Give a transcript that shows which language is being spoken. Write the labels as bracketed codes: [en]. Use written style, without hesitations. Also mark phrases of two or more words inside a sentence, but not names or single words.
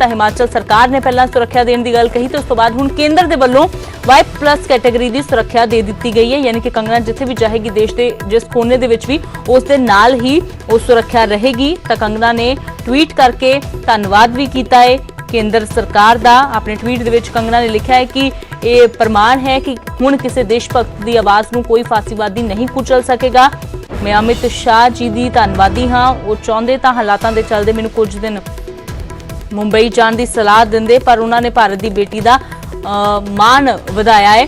[pa] ਤਾਂ ਹਿਮਾਚਲ ਸਰਕਾਰ ਨੇ ਪਹਿਲਾਂ ਸੁਰੱਖਿਆ ਦੇਣ ਦੀ ਗੱਲ ਕਹੀ ਤੇ ਉਸ ਤੋਂ ਬਾਅਦ ਹੁਣ ਕੇਂਦਰ ਦੇ ਵੱਲੋਂ Y+ ਕੈਟਾਗਰੀ ਦੀ ਸੁਰੱਖਿਆ ਦੇ ਦਿੱਤੀ ਗਈ ਹੈ, ਯਾਨੀ ਕਿ ਕੰਗਨਾ ਜਿੱਥੇ ਵੀ ਜਾਏਗੀ ਦੇਸ਼ ਦੇ ਜਿਸ ਕੋਨੇ ਦੇ ਵਿੱਚ ਵੀ ਉਸ ਦੇ ਨਾਲ ਹੀ ਉਹ ਸੁਰੱਖਿਆ ਰਹੇਗੀ। ਤਾਂ ਕੰਗਨਾ ਨੇ ਟਵੀਟ ਕਰਕੇ ਧੰਨਵਾਦ ਵੀ ਕੀਤਾ ਹੈ ਕੇਂਦਰ ਸਰਕਾਰ ਦਾ। [hi] अपने [pa] ਟਵੀਟ ਦੇ ਵਿੱਚ [hi] कंगना ने लिखा है कि यह प्रमाण है कि हुण किसी देशभक्त की आवाज़ नूं कोई फासीवादी नहीं कुचल सकेगा। मैं अमित शाह जी [pa] ਦੀ ਧੰਨਵਾਦੀ ਹਾਂ, [hi] वो चाहते तो हालातों के चलते मैनूं कुछ दिन मुंबई जाने की सलाह दिंदे, पर उन्होंने भारत की बेटी का मान वधाया है।